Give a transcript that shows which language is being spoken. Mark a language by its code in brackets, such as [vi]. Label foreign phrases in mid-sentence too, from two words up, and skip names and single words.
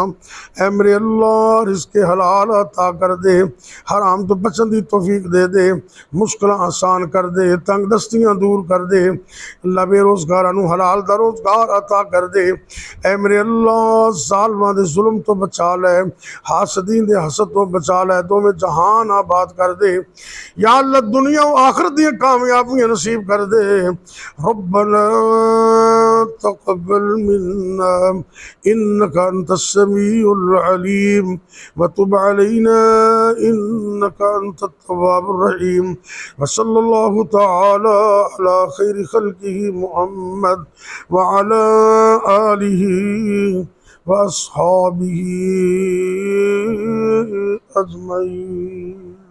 [pa] اے میرے اللہ، رزق حلال عطا کر دے، حرام تو بچن دی توفیق دے دے، مشکل آسان کر دے، تنگ دستیاں دور کر دے. اللہ، بےروزگاراں نوں حلال دا روزگار عطا کر دے. اے میرے اللہ، ظالماں دے ظلم تو بچا لے، حاسدین دے حسد تو بچا لے، دوویں جہان آباد کر دے. یا اللہ، دنیا اور آخرت دی کامیابیاں نصیب کر دے. [ar] ربنا تقبل منا إنك أنت السميع العليم وتب علينا إنك أنت التواب الرحيم. وصلى الله تعالى على خير خلقه محمد وعلى آله وأصحابه أجمعين.